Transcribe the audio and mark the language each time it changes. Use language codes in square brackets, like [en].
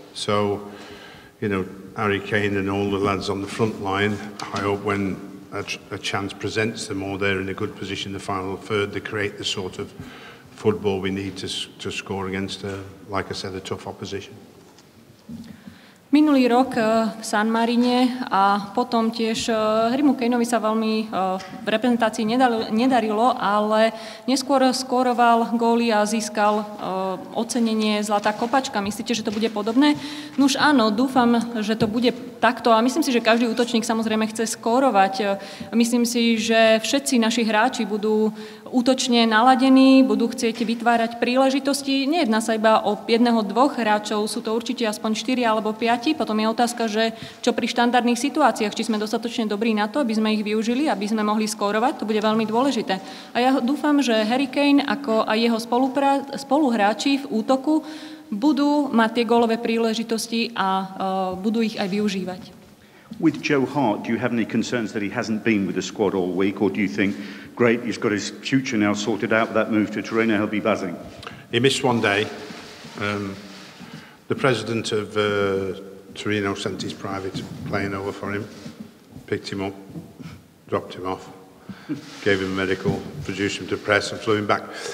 [en] So, you know, Harry Kane and all the lads on the front line, I hope when a chance presents them or they're in a good position in the final third, they create the sort of football we need to score against, like I said, a tough opposition. [sk] Minulý rok v San Marine a potom tiež Harrymu Kaneovi sa veľmi v reprezentácii nedarilo, ale neskôr skóroval góly a získal ocenenie Zlatá kopačka. Myslíte, že to bude podobné? Nuž áno, dúfam, že to bude takto a myslím si, že každý útočník samozrejme chce skórovať. Myslím si, že všetci naši hráči budú útočne naladení, budú chcieť vytvárať príležitosti. Nejedná sa iba o 1-2 hráčov, sú to určite aspoň 4 alebo 5. Potom je otázka, že čo pri štandardných situáciách, či sme dostatočne dobrí na to, aby sme ich využili, aby sme mohli skórovať, to bude veľmi dôležité. A ja dúfam, že Harry Kane ako aj jeho spoluhráči v útoku budú mať tie gólové príležitosti a budú ich aj využívať. [en] With Joe Hart, do you have any concerns that he hasn't been with the squad all week, or do you think, great, he's got his future now sorted out with that move to Torino, he'll be buzzing? He missed one day. The president of Torino sent his private plane over for him, picked him up, dropped him off, gave him a medical, produced him to press and flew him back.